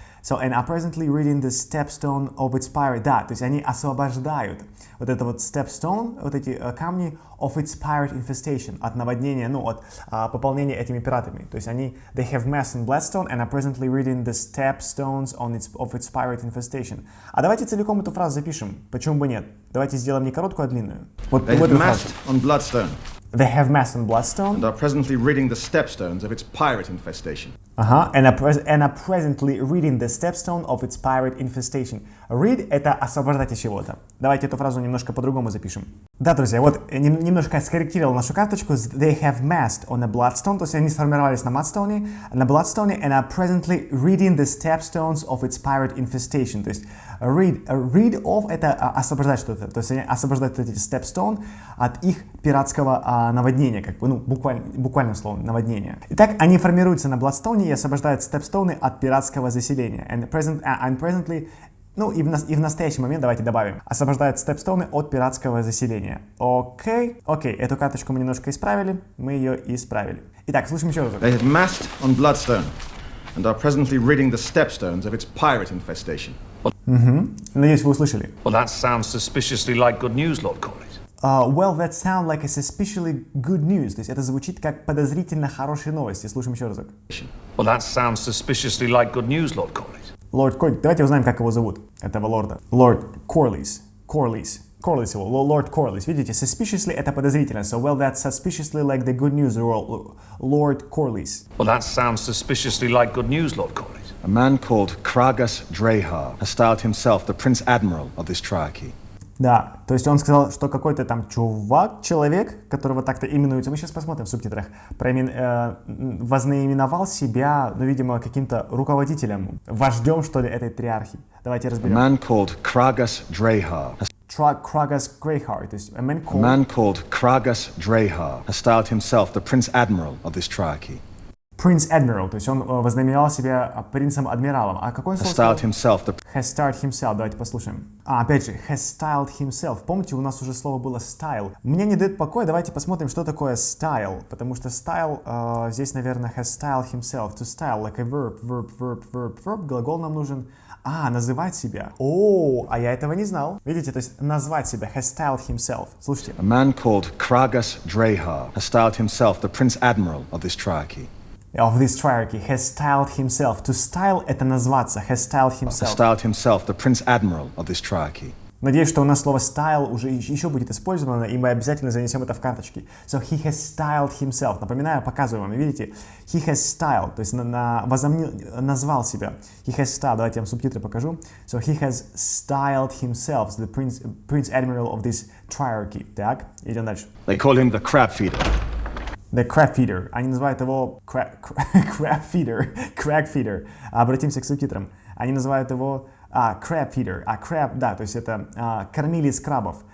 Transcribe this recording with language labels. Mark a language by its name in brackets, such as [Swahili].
[English] So, and are presently reading the stepstone of its pirate. [Russian] Да, то есть они освобождают вот это вот stepstone, вот эти камни [English] of its pirate infestation, [Russian] от наводнения, ну, от пополнения этими пиратами. То есть они, [English] they have massed on Bloodstone and are presently reading the stepstones of its pirate infestation. [Russian] А давайте целиком эту фразу запишем. Почему бы нет? Давайте сделаем не короткую, а длинную. Вот [English] they have massed on Bloodstone. They have massed on Bloodstone. And are presently reading the stepstones of its pirate infestation. And are presently reading the stepstone of its pirate infestation. [Russian] Read — это освобождать от чего-то. Давайте эту фразу немножко по-другому запишем. Да, друзья, вот немножко скорректировал нашу карточку. They have massed on a Bloodstone, то есть они сформировались на Bloodstone, and are presently reading the stepstones of its pirate infestation. То есть read of — это освобождать что-то. То есть они освобождают эти stepstone от их пиратского наводнения, как бы, ну, буквальным словом, наводнения. Итак, они формируются на Bloodstone и освобождают степстоуны от пиратского заселения. [English] And presently, [Russian] ну и в настоящий момент давайте добавим, освобождают степстоуны от пиратского заселения. Окей, эту карточку мы немножко исправили, мы ее исправили. Итак, слушаем еще раз. [English] They have massed on Bloodstone and are presently ridding the stepstones of its pirate infestation. [Russian] Надеюсь, вы услышали. [English] Well, that sounds suspiciously like good news, Lord Corlys. Well, that sounds like a suspiciously good news. [Russian] То есть это звучит как подозрительно хорошие новости. Слушаем еще разок. [English] Well, that sounds suspiciously like good news, Lord Corlys. Lord Corlys. [Russian] Давайте узнаем, как его зовут, этого лорда. [English] Lord Corlys. Corlys его. Lord Corlys. [Russian] Видите, suspiciously — это подозрительно. [English] So, well, that's suspiciously like the good news, Lord Corlys. Well, that sounds suspiciously like good news, Lord Corlys. A man called Kragas Drehar has styled himself the Prince Admiral of this triarchy. [Russian] Да, то есть он сказал, что какой-то там человек, которого так-то именуется, мы сейчас посмотрим в субтитрах, вознаименовал себя, ну, видимо, каким-то руководителем, вождем, что ли, этой триархии. Давайте разберем. [English] A man called Kragas Drehar. Kragas Drehar, [Russian] то есть [English] a man called Kragas Drehar has styled himself the Prince Admiral of this triarchy. [Russian] Prince Admiral, то есть он вознаменовал себя принцем-адмиралом. А какой он слово? [English] Has styled himself. [Russian] Давайте послушаем. Опять же, [English] has styled himself. [Russian] Помните, у нас уже слово было style. Мне не дает покоя, давайте посмотрим, что такое style. Потому что [English] style, [Russian] здесь, наверное, [English] has styled himself. To style, like a verb. [Russian] Глагол нам нужен. Называть себя. О, а я этого не знал. Видите, то есть назвать себя. [English] Has styled himself. Слушайте. A man called Kragas Drehar has styled himself the Prince Admiral of this triarchy. Of this triarchy. Has styled himself. [Russian] To style — это назваться. [English] Has styled Has himself. styled himself the Prince Admiral of this triarchy. [Russian] Надеюсь, что у нас слово style уже еще будет использовано, и мы обязательно занесем это в карточки. [English] So he has styled himself. [Russian] Напоминаю, показываю вам. Видите? [English] He has styled, [Russian] то есть назвал себя. [English] He has styled. [Russian] Давайте я вам субтитры покажу. [English] So he has styled himself the Prince Admiral of this triarchy. [Russian] Так, идем дальше. [English] They call him the Crab Feeder. The crab feeder. [Russian] Они называют его crab feeder. Обратимся к субтитрам. Они называют его crab feeder. Crab, да, то есть это кормилец крабов.